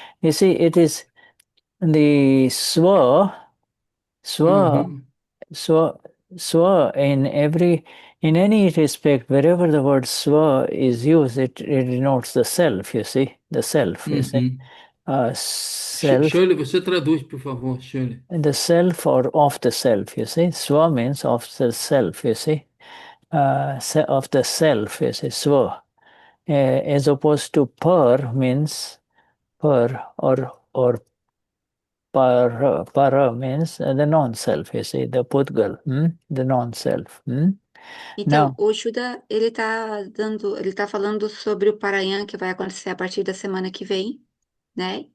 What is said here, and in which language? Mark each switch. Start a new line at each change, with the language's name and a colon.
English: You see, it is the Swa, Swa, Swa in any respect, wherever the word Swa is used, it denotes the self, you see, the self, you see. Self,
Portuguese: Shirley, você traduz, por favor, Shirley.
English: the self or of the self, you see. Swa means of the self, you see. Of the self, you see, Swa. As opposed to per means per or para means the non-self, you see, the Pudgal, the non-self.
Portuguese: Então,
English: Now,
Portuguese: o Shuddha, ele tá falando sobre o Parayan, que vai acontecer a partir da semana que vem, né?